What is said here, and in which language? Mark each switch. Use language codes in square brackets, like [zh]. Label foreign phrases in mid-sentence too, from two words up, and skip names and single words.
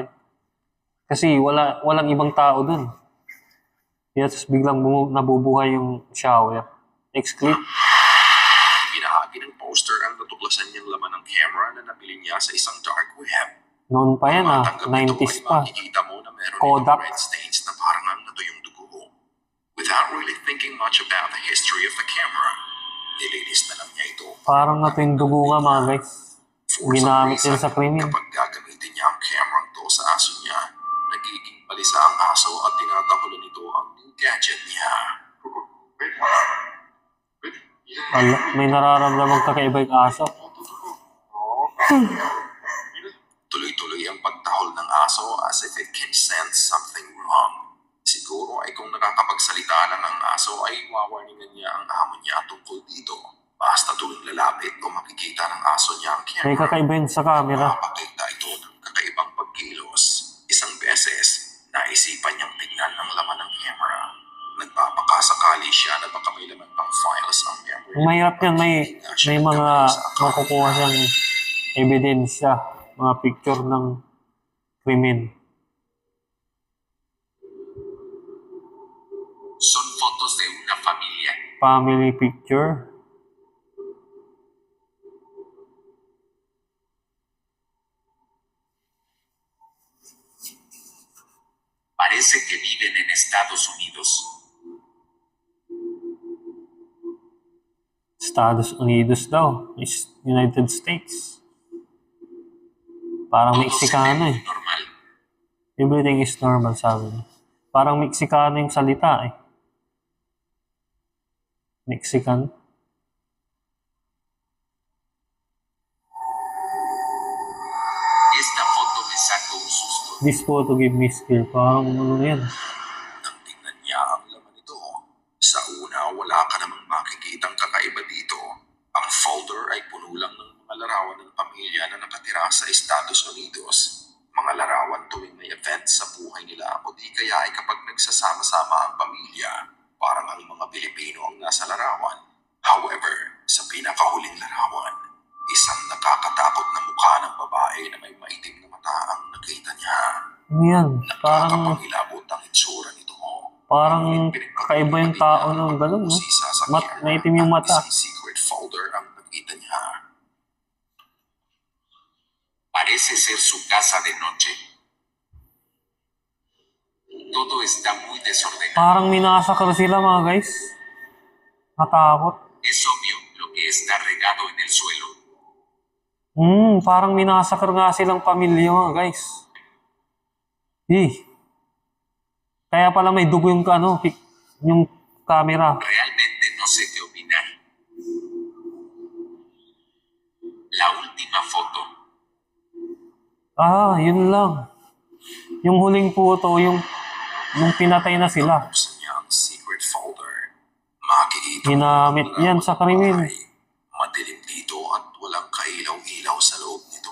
[tl] Kasi walang ibang tao doon. Tapos biglang nabubuhay yung shower. [en] Next clip. [tl] Binahagi ng poster ang natuklasan niyang laman ng camera na nabili niya sa isang [en] dark web. [tl] Noon pa yan Matanggap nito 90s ay pa. makikita mo na meron Kodak. itong red stains na parang ang natuyong dugo. [en] Without really thinking much about the history of the camera, [tl] nilinis na lang niya ito. Parang na yung dugo nga mga guys. [en] For some [tl] Ginamit [en] reason, [tl] nila sa krimen. Kapag gagamitin niya ang camera to sa aso niya, nagiging balisa ang aso at tinatahulan nito ang [en] new gadget [tl] niya. Ala, may nararamdaman kakaiba yung aso. Tuloy-tuloy ang pagtahol ng aso [en] as if it can sense something wrong. [tl] Siguro ay kung nakakapagsalita lang ang aso ay wawarningan niya ang amo niya tungkol dito. Basta tuwing lalapit o makikita ng aso niya ang May camera, kakaiba yun sa camera. mapakita ito ng kakaibang pagkilos. Isang beses, naisipan niyang tignan ang laman ng camera. Nagpapakasakali siya na baka may laman pang files ang memory. Mahirap yan. May mga makukuha siyang ebidensya. Mga picture ng krimen. [es] Son fotos de una familia. [en] Family picture. [es] Parece que viven en Estados Unidos. [tl] Estados Unidos daw. United States. Parang [es] Todo se ve [tl] Meksikano [es] muy [tl] eh. [es] normal. [en] Everything is normal [tl] sabi niya. Parang Meksikano yung salita eh. Mexican. [es] Esta foto me sacó un susto. [en] This photo give me scare. [tl] Parang ano na yan. Nang tingnan niya ang laman nito, sa una wala ka namang makikitang kakaiba dito. Ang folder ay puno lang ng mga larawan ng pamilya na nakatira sa Estados Unidos. Mga larawan tuwing may event sa buhay nila o di kaya ay kapag nagsasama-sama ang pamilya. Parang ang mga Pilipino ang nasa larawan. However, sa pinakahuling larawan, isang nakakatakot na mukha ng babae na may maitim na mata ang nakita niya. Ano yan? Parang Nakakapangilabot ang itsura nito. kakaiba yung tao ng ganun, no? Maitim yung mata. Isang secret folder ang nakita niya. [es] Parece ser su casa de noche. Todo está muy desordenado. [tl] Parang minasakal sila mga guys. Natakot. [es] Es obvio lo que está regado en el suelo. [tl] Parang minasakal nga silang pamilya mga guys. Kaya pala may dugo yung yung camera. [es] Realmente no sé qué opinar. La última foto. [tl] Yun lang. Yung huling photo, yung pinatay na sila. Buksan niya ang secret folder. Makikita mo Ginamit ang yan sa krimen. bahay. Madilim dito at walang kailaw-ilaw sa loob nito.